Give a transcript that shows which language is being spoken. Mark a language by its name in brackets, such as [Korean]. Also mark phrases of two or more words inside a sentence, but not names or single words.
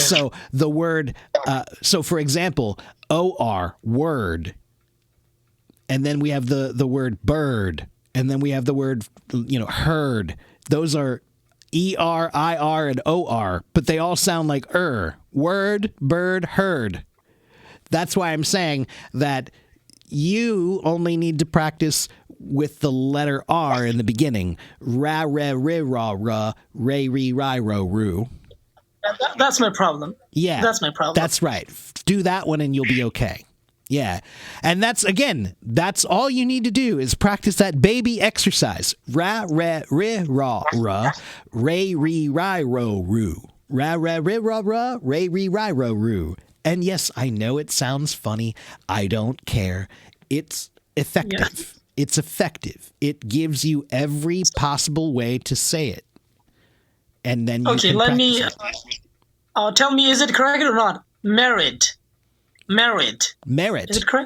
[English] So the word, so for example, OR, word, and then we have the word bird, and then we have the word, herd. Those are ER, IR, and OR, but they all sound like word, bird, herd. That's why I'm saying that you only need to practice with the letter R in the beginning. Ra, re, ri, ra, ra, re, ri, ri, ro, ru. That's my problem. Yeah. That's my problem. That's right. Do that one and you'll be okay. Yeah. And that's all you need to do is practice that baby exercise. Ra, re, ri, ra, ra, re, ri, ri, ro, ru. Ra, re, ri, ra, ra, re, ri, ri, ro, ru. And yes, I know it sounds funny. I don't care. It's effective. Yeah. It's effective. It gives you every possible way to say it. And then you okay, let me tell me, is it correct or not? Merit. Is it correct?